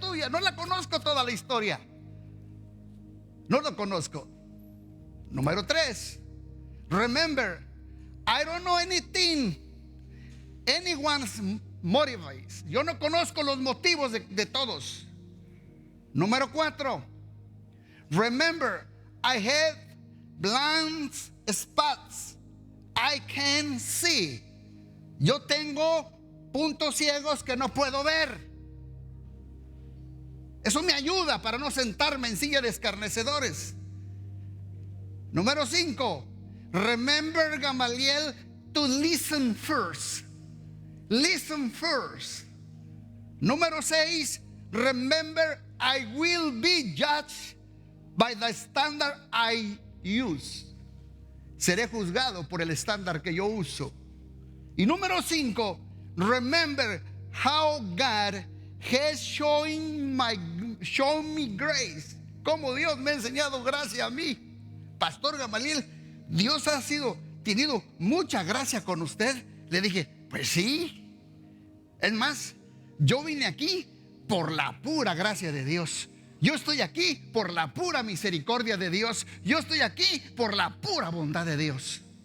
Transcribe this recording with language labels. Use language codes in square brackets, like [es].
[es] No la conozco toda la historia. No lo conozco. Número 3, remember, [en] I don't know anyone's motives. [es] Yo no conozco los motivos de todos. Número 4. [en] Remember, I have blind spots I can see. [es] Yo tengo puntos ciegos que no puedo ver. Eso me ayuda para no sentarme en silla de escarnecedores. Número 5. [en] Remember, Gamaliel, to listen first. Listen first. [es] Número 6. [en] Remember, I will be judged by the standard I use. [es] Seré juzgado por el estándar que yo uso. Y número 5. [en] Remember how God has shown me grace. [es] Como Dios me ha enseñado gracia a mí. Pastor Gamaliel, Dios ha tenido mucha gracia con usted. Le dije, pues sí. Es más, yo vine aquí por la pura gracia de Dios. Yo estoy aquí por la pura misericordia de Dios. Yo estoy aquí por la pura bondad de Dios.